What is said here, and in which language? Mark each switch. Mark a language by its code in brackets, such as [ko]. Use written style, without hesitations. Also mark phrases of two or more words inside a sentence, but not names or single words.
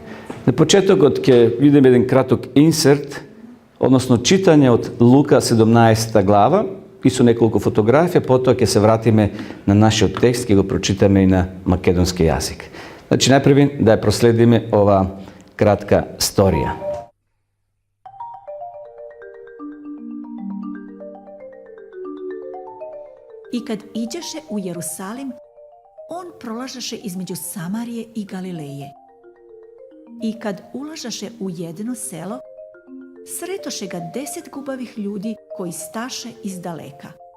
[mk] На почетокот ќе видиме еден краток инсерт, односно читање од Лука 17 глава и со неколку фотографија, потоа ќе се вратиме на нашиот текст, ќе го прочитаме и на македонски јазик. Значи, најпрви да ја проследиме ова кратка сторија. [sr] I kad iđeše u Jerusalim, on prolažaše između Samarije i Galileje. I kad ulažaše u jedno selo, sretoše ga 10 gubavih ljudi koji staše iz daleka.